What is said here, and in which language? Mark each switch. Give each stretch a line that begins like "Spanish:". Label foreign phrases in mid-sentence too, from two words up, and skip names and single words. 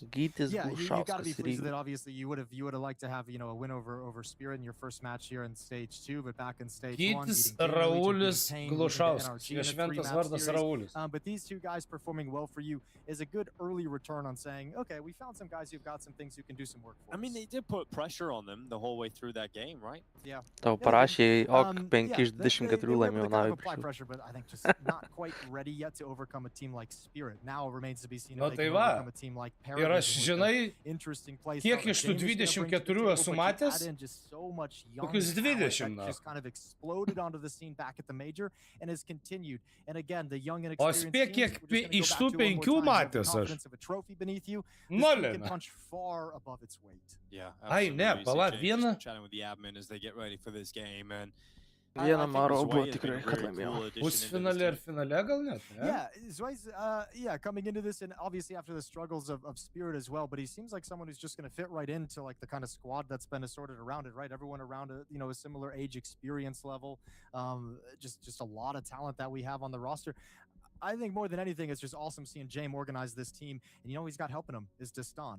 English: Yeah, you got to be pleased with it. Obviously, you would have liked to have, you know, a win over Spirit in your first match here in stage 2, but back in stage 1,
Lithuanian: Raulis Glušauskas. Šventas vardas Raulis.
English: But these 2 guys performing well for you is a good early return on saying, okay, we found some guys who've got some things who can do some work for us. I mean, they did put pressure on them the whole way through that game, right? Yeah.
Lithuanian: Tau parašė, ok, 5 iš 24 laimėjo Navi.
English: Apply pressure, but I think just not quite ready yet to overcome a team like Spirit. Now remains to be seen if they can overcome a team like
Lithuanian: Ir aš, žinai, kiek iš tų 24 esu matęs, kokius 20.
English: Just kind of exploded onto the scene back at the major and has continued. And again, the young and
Lithuanian: O
English: experienced
Lithuanian: spėk, kiek iš tų 5 matęs aš.
English: Nolina. Punch far above its weight. Yeah.
Lithuanian: Ai, ne, palauk, vieną.
English: Chatting with the admin as they get ready for this game, and
Lithuanian: vieną Maro buvo tikrai, kad laimėjo. Pusfinale ir finale gal net?
English: Yeah, Dziugss, coming into this, and obviously after the struggles of Spirit as well, but he seems like someone who's just going to fit right into like the kind of squad that's been assorted around it, right? Everyone around a, you know, a similar age experience level, just a lot of talent that we have on the roster. I think more than anything, it's just awesome seeing James organize this team, and you know he's got helping him is Destan.